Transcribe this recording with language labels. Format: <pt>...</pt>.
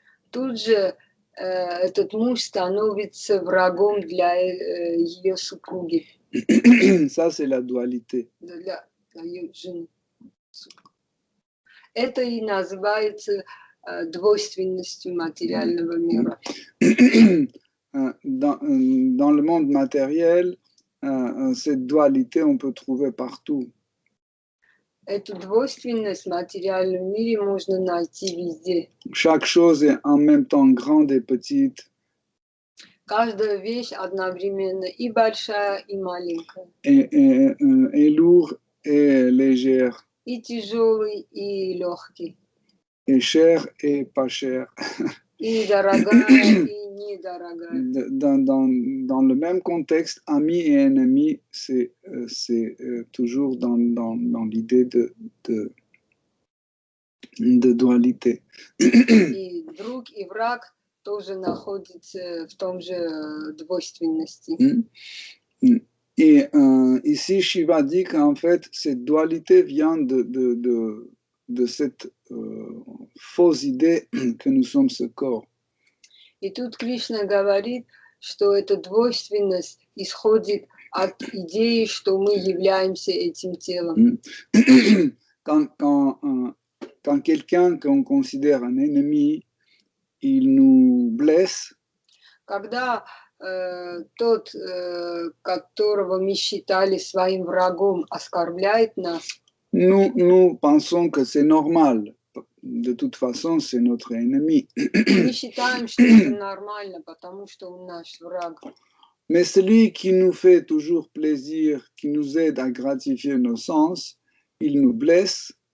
<ru>тут же этот муж становится врагом для ее супруги,</ru> <fr>Ça, c'est la dualité.</fr> <ru>для ее жены. Это и называется двойственностью материального мира.</ru> <fr>Dans le monde matériel, cette dualité, on peut trouver partout.</fr> <ru>Эту двойственность в материальном мире можно найти везде.</ru> <fr>Chaque chose est en même temps grande et petite.</fr> <ru>Каждая вещь одновременно и большая, и маленькая.</ru> <fr>Et lourd et légère.</fr> <ru>И тяжелый, и легкий.</ru> <fr>Et cher et pas cher.</fr> <ru>И дорогая, и недорогая.</ru> <fr>Dans le même contexte, ami et ennemi, c'est toujours dans l'idée de dualité.</fr> <ru>И друг, и враг тоже находятся в том же двойственности.</ru> <fr>Et ici, Shiva dit qu'en fait, cette dualité vient de cette fausse idée que nous sommes ce corps.</fr> <ru>И тут Кришна говорит, что эта двойственность исходит от идеи, что мы являемся этим телом.</ru> <fr>Quand quelqu'un qu'on considère un ennemi, il nous blesse,</fr> <ru>Когда тот, которого мы считали своим врагом, оскорбляет нас,</ru> <fr>nous pensons que c'est normal. De toute façon, c'est notre ennemi.</fr> <ru>мы считаем, что это нормально, потому что он наш враг.</ru> <fr>Mais celui qui nous fait toujours plaisir, qui nous aide à gratifier nos sens, il nous blesse.</fr>